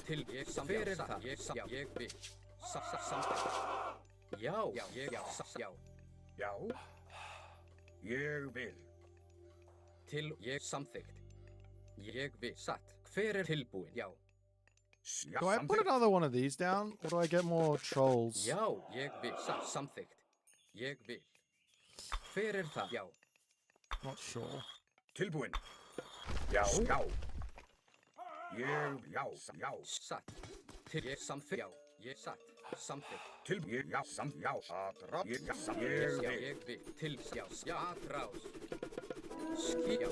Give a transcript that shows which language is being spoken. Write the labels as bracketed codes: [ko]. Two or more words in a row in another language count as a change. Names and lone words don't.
[is] Til ég samþykkt. Hver er það? Já, ég vil. Samþykkt. Já, ég, já. Já, ég vil. Til ég samþykkt. Ég vil. Satt. Hver er tilbúin? Já. Já, [en] Do I put another one of these down, or do I get more trolls? [is] Já, ég vil. Samþykkt. Ég vil. Hver er það? Já. [en] Not sure. [is] Tilbúinn. Já, já. Ég, já, já. Satt. Til ég samþykkt. Já, ég satt. Samþykkt. Tilbúinn. Já, já. Aðra. Ég, já, Já, ég vil. ég vil. Til, já, atrás. Já,